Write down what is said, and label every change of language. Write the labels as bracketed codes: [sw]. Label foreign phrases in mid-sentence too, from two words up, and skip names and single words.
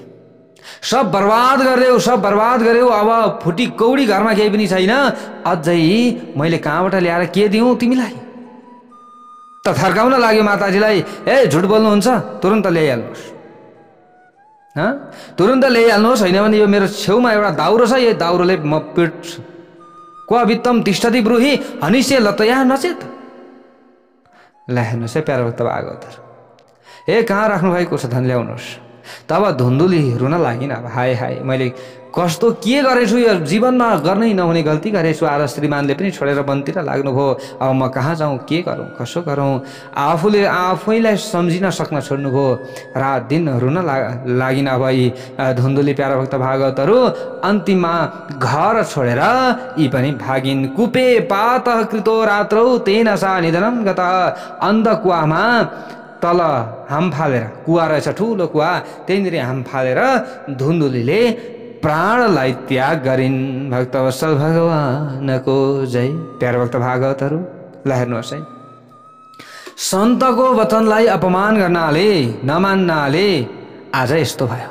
[ne] सब बर्बाद गर्यौ, सब बर्बाद गर्यौ। अब फुटी कौडी घरमा केही पनि छैन, अझै मैले कहाँबाट ल्याएर के दिउँ तिमीलाई? त थर्काउन लाग्यो माताजीलाई, ए झुट बोल्नुहुन्छ, तुरन्त ल्याइहाल्नुहोस्, तुरन्त ल्याइहाल्नुहोस्, होइन भने यो मेरो छेउमा एउटा दाउरो छ, यो दाउरोले म पिट्छु। [sa] क्व वित्तम तिष्ठति ब्रूहि हनिष्य लतया नचेत। [ne] ल हेर्नुहोस् है प्यारो भक्त भागवतहरू, ए कहाँ राख्नु भएको छ धन, ल्याउनुहोस्। तब धुन्धुली रुन लागिन्। अब हाय हाय, मैले कस्तो के गरेछु, यो जीवनमा गर्नै नहुने गल्ती गरेछु। आज श्रीमानले पनि छोडेर वनतिर लाग्नुभयो। अब म कहाँ जाउँ, के गरौँ, कसो गरौँ? आफूले आफैलाई सम्झिन सक्न छोड्नुभयो। रात दिन रुन लागिन्। अब यी धुन्धुली प्यारो भक्त भागवतहरू अन्तिममा घर छोडेर यी पनि भागिन्। [sa] कुपे पातः कृतो रात्रौ तेन सा निधनम गतः। [ne] अन्धकुवामा तल हाम फालेर, कुवा रहेछ ठुलो कुवा, त्यहीँनिर हाम फालेर धुन्धुलीले प्राणलाई त्याग गरिन्। भक्तवत्सल भगवानको जय। प्यारो भक्त भागवतहरू, ल हेर्नुहोस् है, सन्तको वचनलाई अपमान गर्नाले, नमान्नाले आज यस्तो भयो।